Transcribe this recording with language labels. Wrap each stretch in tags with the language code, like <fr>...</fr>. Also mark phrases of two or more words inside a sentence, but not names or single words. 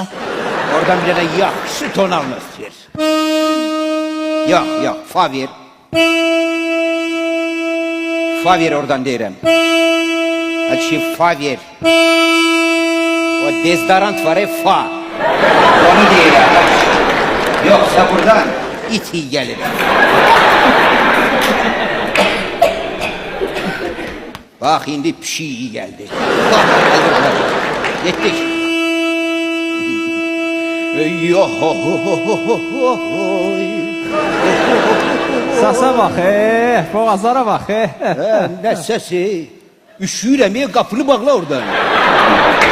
<az>Oradan bir dənə yaxşı tonalnost ver. Yox, fa ver. Fa ver oradan deyirəm. Açı fa ver. O dezodorant var fa. Onu deyirəm.</az> <tr>Yoksa buradan it iyi gelir. Bak indi pişi iyi geldi. Bak, yettik.</tr> <az>Səsə bax, boğazlara bax.</az> <tr>Ne sesi?</tr> <az>Üşüyürəm, qapını bağla oradan.</az>